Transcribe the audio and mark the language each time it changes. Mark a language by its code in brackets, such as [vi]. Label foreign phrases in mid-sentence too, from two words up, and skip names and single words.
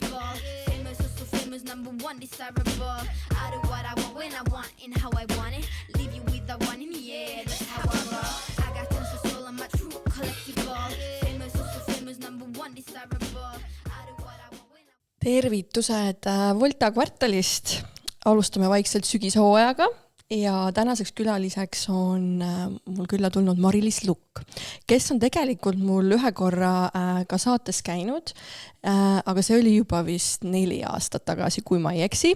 [en] Famous, also famous, number one, desirable. I do what I want, when I want, and how I want it. Leave you with the one in the air, that's how I roll. I got tons of soul, I'm a true collectible. Famous, also famous, number one, desirable. I do what I want, when I... [et] Tervitused Volta kvartalist. Alustame vaikselt sügishooajaga ja tänaseks külaliseks on mul külla tulnud Mari-Liis Lukk, kes on tegelikult mul ühe korra ka saates käinud, aga see oli juba vist 4 aastat tagasi, kui ma ei eksi.